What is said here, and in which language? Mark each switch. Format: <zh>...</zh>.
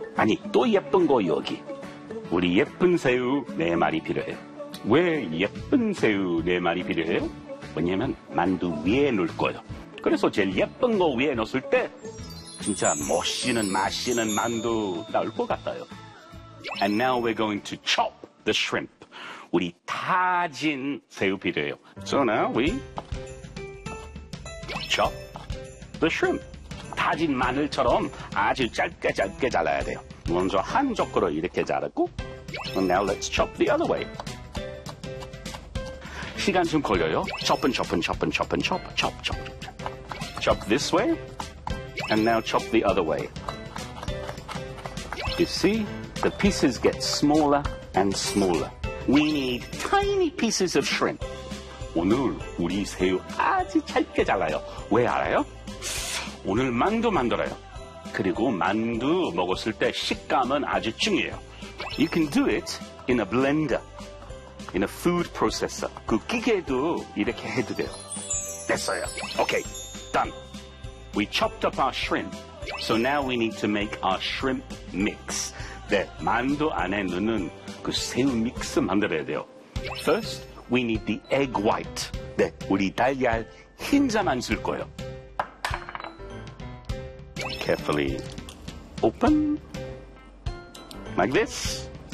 <ko>아니, 또 예쁜 거 여기. 우리 예쁜 새우 네 마리 필요해요. 왜 예쁜 새우 네 마리 필요해요? 왜냐면 만두 위에 넣을 거예요. 그래서 제일 예쁜 거 위에 넣었을 때 진짜 멋있는 맛있는 만두 나올 것 같아요.</ko> <en>And now we're going to chop the shrimp.</en> <ko>우리 다진 새우 필요해요.</ko> <en>So now we chop the shrimp.</en> <ko>다진 마늘처럼 아주 짧게 짧게 잘라야 돼요. 먼저 한 젓가락 이렇게 자르고</ko> <en>And now let's chop the other way.</en> <ko>시간 좀 걸려요.</ko> <en>Chop은 chop은 chop은 chop은 chop. Chop, chop, chop. Chop this way. And now chop the other way. You see? The pieces get smaller and smaller. We need tiny pieces of shrimp.</en> <ko>오늘 우리 새우 아주 짧게 잘라요. 왜 알아요? 오늘 만두 만들어요. 그리고 만두 먹었을 때 식감은 아주 중요해요.</ko> <en>You can do it in a blender, in a food processor.</en> <ko>그 기계도 이렇게 해도 돼요. 됐어요.</ko> <en>Okay, done. We chopped up our shrimp, so now we need to make our shrimp mix.</en> <ko>네, 만두 안에 넣는 그 새우 믹스 만들어야 돼요.</ko> <en>First, we need the egg white.</en> <ko>네, 우리 달걀 흰자만 쓸 거예요.</ko> <en>Carefully open. Like this.</en>